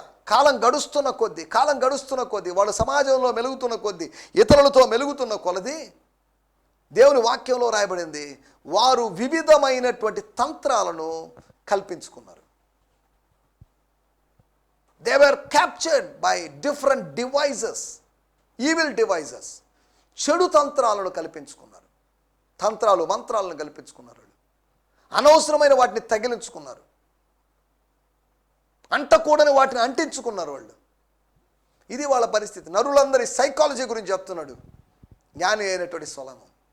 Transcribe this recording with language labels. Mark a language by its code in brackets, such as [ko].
[te] కాలం గడుస్తున్న కొద్దీ వాళ్ళు సమాజంలో మెలుగుతున్న కొద్దీ, ఇతరులతో మెలుగుతున్న కొలది, దేవుని వాక్యంలో రాయబడింది, వారు వివిధమైనటువంటి తంత్రాలను కల్పించుకున్నారు. [en] They were captured by different devices, evil devices. [te] చెడు తంత్రాలను కల్పించుకున్నారు, మంత్రాలను కల్పించుకున్నారు. అనవసరమైన వాటిని తగిలించుకున్నారు, అంటకూడని వాటిని అంటించుకున్నారు వాళ్ళు. ఇది వాళ్ళ పరిస్థితి. నరులందరి సైకాలజీ గురించి చెప్తున్నాడు జ్ఞాని అయినటువంటి సొలొమోను.